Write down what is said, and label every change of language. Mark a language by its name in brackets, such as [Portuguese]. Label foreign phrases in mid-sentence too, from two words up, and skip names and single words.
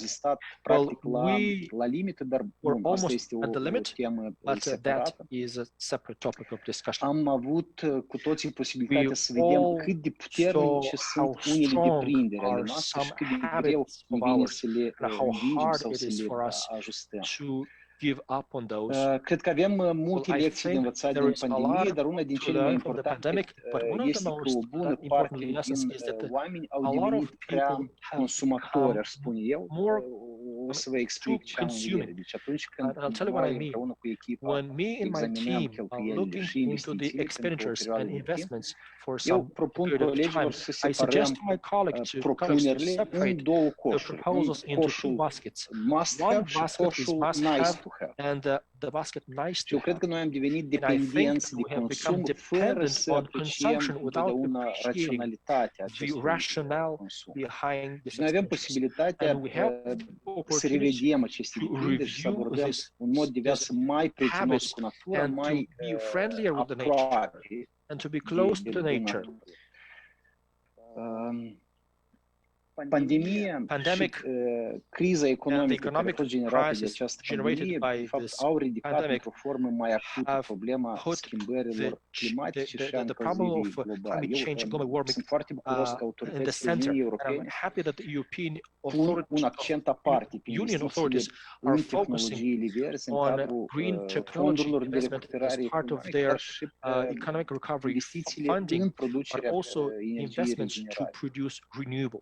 [English] Well, we were almost at the limit, but that is a separate topic of discussion. We all saw how strong are some habits of ours and how hard it is for us to give up on those. [Romanian] Cred că avem multe lecții de învățat din pandemie, dar una din cele mai importante este că o bună parte din oameni au devenit prea consumatori, aș spune eu. O să vă explic ce am în vedere. Deci atunci când noi împreună cu echipa examinăm cheltuielile și investițiile eu propun colegilor să separăm propunerile în două coșuri. Coșul [English] must have [Romanian] și coșul [English] nice to have. [Romanian] Și eu cred că noi am devenit dependenți de consum fără să apreciem întotdeauna raționalitatea acestui consum. Și noi avem posibilitatea să revedem aceste depinderi și să abordăm un mod de viață mai prietenos cu natura, mai aproape [English] and to be close to nature. [Romanian] Pandemia și criza economică care a fost generată de această pandemie, de fapt, au ridicat într-o formă mai acută problema schimbărilor climatice și a încălzirii globale. Eu sunt foarte bucuros că autoritățile Uniunii Europene pun un accent aparte pe investițiile în tehnologiile verzi, în cadrul fondurilor de recuperare economică, dar și investițiile în producerea energiei regenerabile.